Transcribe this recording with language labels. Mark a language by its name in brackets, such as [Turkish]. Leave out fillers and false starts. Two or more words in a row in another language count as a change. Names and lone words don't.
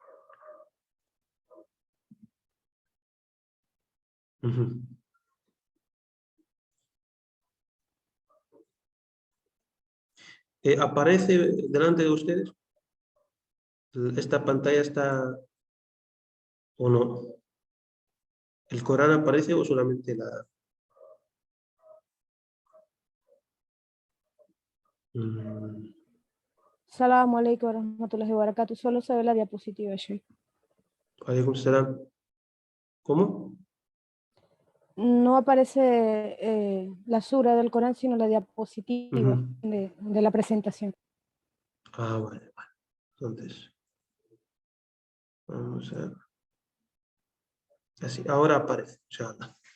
[Spanish] ¿Aparece delante de ustedes? ¿Esta pantalla está o no? ¿El Corán aparece o solamente la...? [Arabic] السلام عليكم ورحمة الله وبركاته. [Spanish] Solo se ve la diapositiva, Sheikh. [Arabic] عليكم السلام. [Spanish] ¿Cómo? No aparece la sura del Corán, sino la diapositiva de la presentación. Ah, vale. Entonces, vamos a... Así, ahora aparece, inshallah.